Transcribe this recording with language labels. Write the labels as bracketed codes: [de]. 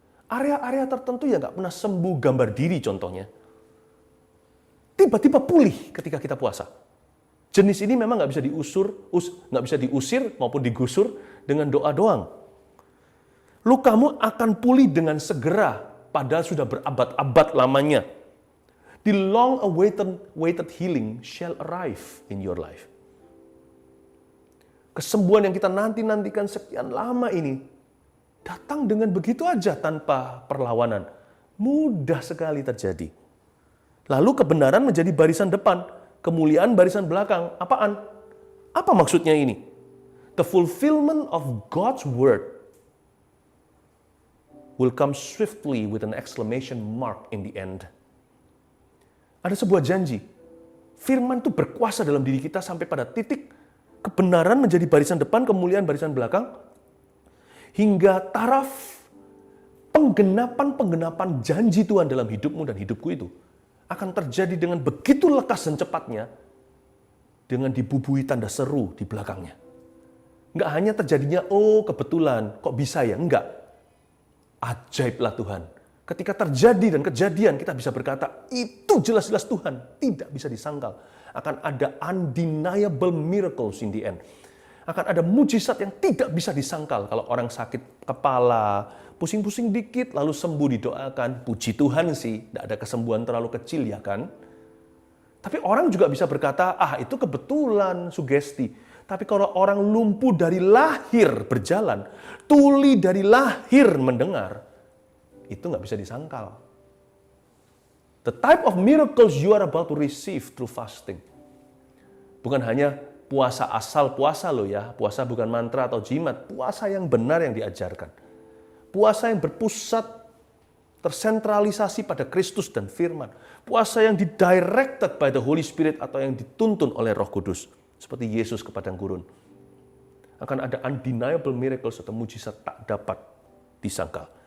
[id] Area-area tertentu yang nggak pernah sembuh, gambar diri contohnya. Tiba-tiba pulih ketika kita puasa. Jenis ini memang nggak bisa diusir maupun digusur dengan doa doang. Lukamu akan pulih dengan segera, padahal sudah berabad-abad lamanya. [en] The long-awaited healing shall arrive in your life. [id] Kesembuhan yang kita nantikan sekian lama ini datang dengan begitu aja tanpa perlawanan. Mudah sekali terjadi. Lalu kebenaran menjadi barisan depan, kemuliaan barisan belakang. Apaan? Apa maksudnya ini? [en] The fulfillment of God's word will come swiftly with an exclamation mark in the end. [id] Ada sebuah janji. Firman itu berkuasa dalam diri kita sampai pada titik kebenaran menjadi barisan depan, kemuliaan barisan belakang, hingga taraf penggenapan janji Tuhan dalam hidupmu dan hidupku itu akan terjadi dengan begitu lekas dan cepatnya, dengan dibubuhi tanda seru di belakangnya. Nggak hanya terjadinya, oh kebetulan, kok bisa ya? Enggak. Ajaiblah Tuhan. Ketika terjadi dan kejadian, kita bisa berkata, itu jelas-jelas Tuhan, tidak bisa disangkal. Akan ada [en] undeniable miracles in the end. [id] Akan ada mujizat yang tidak bisa disangkal. Kalau orang sakit kepala, pusing-pusing dikit, lalu sembuh didoakan. Puji Tuhan sih, tidak ada kesembuhan terlalu kecil ya kan. Tapi orang juga bisa berkata, itu kebetulan, sugesti. Tapi kalau orang lumpuh dari lahir berjalan, tuli dari lahir mendengar, itu nggak bisa disangkal. [en] The type of miracles you are about to receive through fasting. [id] Bukan hanya puasa asal puasa loh ya. Puasa bukan mantra atau jimat. Puasa yang benar yang diajarkan. Puasa yang berpusat, tersentralisasi pada Kristus dan firman. Puasa yang didirected [en] by the Holy Spirit [id] atau yang dituntun oleh Roh Kudus. Seperti Yesus ke padang gurun. Akan ada [en] undeniable miracles [id] atau mujizat tak dapat disangkal.